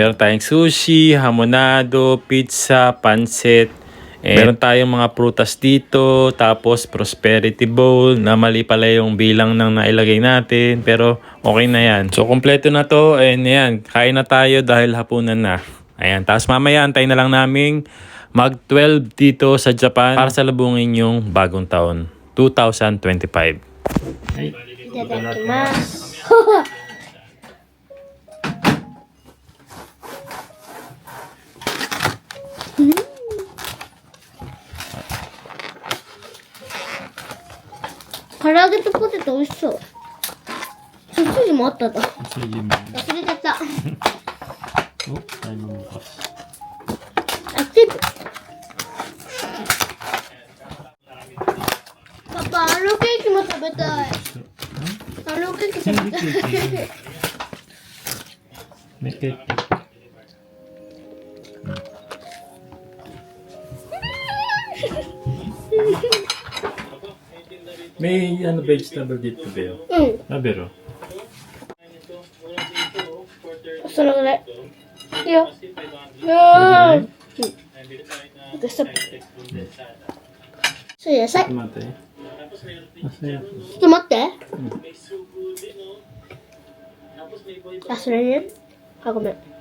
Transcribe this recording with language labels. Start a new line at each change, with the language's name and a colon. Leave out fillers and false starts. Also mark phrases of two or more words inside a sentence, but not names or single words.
Filipino: Ayan, meron tayong sushi, hamonado, pizza, pansit, Meron tayong mga prutas dito, tapos
English: prosperity bowl
Filipino: na mali pala yung bilang ng nailagay natin, pero okay na yan. So kompleto na to, and yan, kain na tayo dahil hapunan na. Ayan, tapos mamaya antay na lang naming mag-12 dito sa Japan para salubungin yung bagong taon, 2025.
Japanese: Itadakimasu.唐揚げとポテト美味しそう。ソーセージもあったんだ。忘れちゃった。アクティブ。パパ、あのケーキも食べたい。あのケーキ食べたい。
Filipino: May vegetable dito,
Japanese: Beo. うん。 Bero. そのぐらい。いいよ。うん。ストップ。それ野菜。ちょっ Tomate. と待って。あ、それね。あ、ごめん。